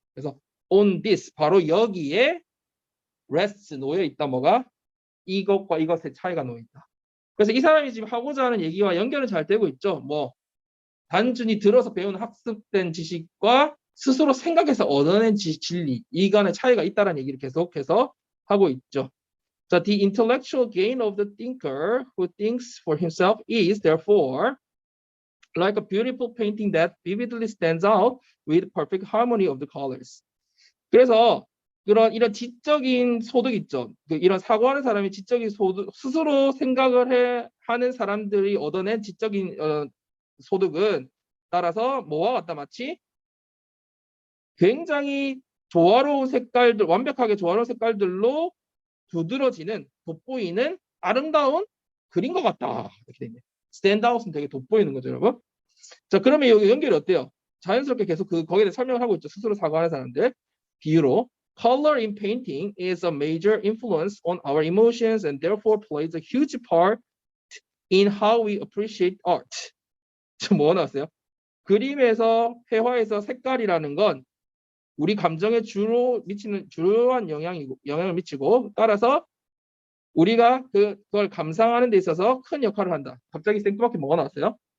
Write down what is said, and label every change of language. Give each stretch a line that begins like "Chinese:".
Korean: 그래서
English: on this
Korean: 바로 여기에 rests 놓여 있다 뭐가 이것과 이것의 차이가 놓여 있다. 그래서 이 사람이 지금 하고자 하는 얘기와 연결은 잘 되고 있죠. 뭐 단순히 들어서 배운 학습된 지식과 스스로 생각해서 얻어낸 진리 이 간의 차이가 있다는 얘기를 계속해서 하고 있죠.
English: 자, the intellectual gain of the thinker who thinks for himself is therefore like a beautiful painting that vividly stands out with perfect harmony of the colors.
Korean: 그래서 이런 지적인 소득 있죠. 이런 사고하는 사람이 지적인 소득 스스로 생각을 하는 사람들이 얻어낸 지적인 소득은 따라서 뭐와 같다 마치 굉장히 조화로운 색깔들 완벽하게 조화로운 색깔들로 두드러지는 돋보이는 아름다운 그림과 같다. 이렇게 되네. 스탠드아웃은 되게 돋보이는 거죠, 여러분. 자, 그러면 여기 연결이 어때요? 자연스럽게 계속 거기에 대해 설명을 하고 있죠. 스스로 사고하는 사람들. 비유로
English: color in painting is a major influence on our emotions and therefore plays a huge part in how we appreciate art.
Korean: 뭐 나왔어요? 그림에서 회화에서 색깔이라는 건 우리 감정에 주로 미치는 주요한 영향을 미치고 따라서 우리가 그걸 감상하는 데 있어서 큰 역할을 한다. 갑자기 생뚱맞게 뭐가 나왔어요?